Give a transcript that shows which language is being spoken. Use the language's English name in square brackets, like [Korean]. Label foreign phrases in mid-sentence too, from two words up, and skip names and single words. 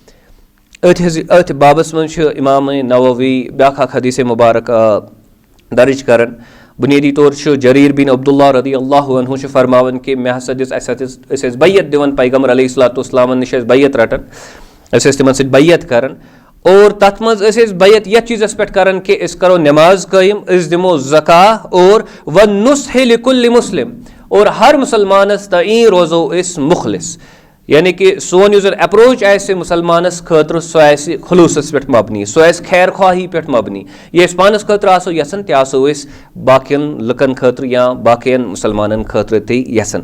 [Kashmiri] अथ बाबस मज इमाम नववी ब्याख हदीस मुबारक दर्ज करन। बुनियादी तौर जरीर बिन अब्दुल्ला [Arabic] رضي الله عنه [Kashmiri] फरमावन कि मे हसा दिस बैयत दिवन पैगम्बर अलैहिस्सलाम निश बैयत रटन तिमन सत बैयत करन और तथ मज बैयत यथ चीज़स पे करन कि अस करो नमाज कायम अस दिमो ज़का और [Arabic] و النصح لكل مسلم [Kashmiri] और हर मुसलमानस तई रोज़ो अस मुखलिस। यानी कि सोन युस अप्रोच आसि मुसलमानस खतर सह खुलूसस पे मबनी सह खैर ख्वाही पे मबनी ये पानस खतर आसो यसन ते आसो बाकियन लुकन खतर या बाकियन मुसलमानन खतर ते यसन।